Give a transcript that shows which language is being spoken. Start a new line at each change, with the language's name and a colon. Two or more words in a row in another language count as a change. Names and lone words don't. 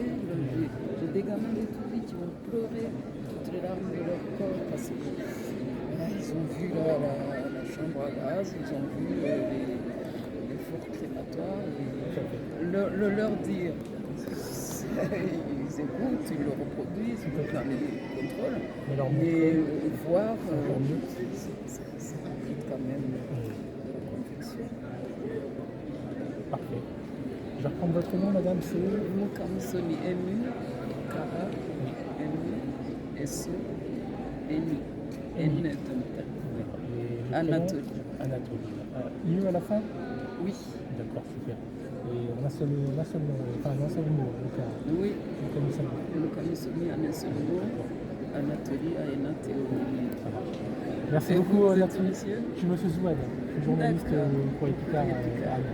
French: J'ai des gamins de Toulouse qui ont pleuré toutes les larmes de leur corps parce qu'ils ont vu la chambre à gaz, ils ont vu les fours crématoires, leur dire. Ils écoutent, ils le reproduisent, ils peuvent faire les contrôles, mais voir, c'est quand même de la confection. Parfait. Je vais reprendre votre nom, madame, c'est Mukamisoni, M-U, Kara, M-U, S-E, N-I, N Anatolie. Anatolie. U à la fin? Oui. D'accord, super. Et on a un seul mot, oui, Mukamisoni, en un seul mot, Anatolie, Anatolie. Merci beaucoup, Anatolie. Je me suis Zouad, journaliste pour Epicard à Anne.